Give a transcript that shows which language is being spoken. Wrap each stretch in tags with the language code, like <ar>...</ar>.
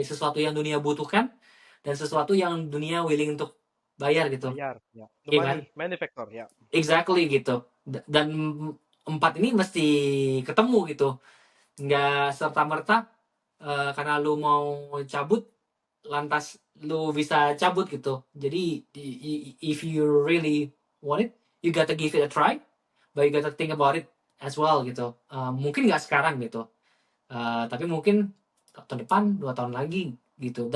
<id>Sesuatu yang dunia butuhkan dan sesuatu yang dunia willing untuk bayar gitu, Bayar, ya. The iya kan?</id> <en>money factor, ya. Exactly gitu.</en> <id>Dan 4 ini mesti ketemu gitu, nggak serta merta karena lu mau cabut lantas lu bisa cabut gitu. Jadi</id> <en>if you really want it, you gotta give it a try, but you gotta think about it as well gitu.</en> <id>Mungkin nggak sekarang gitu, tapi mungkin tahun depan, 2 tahun lagi gitu.</id>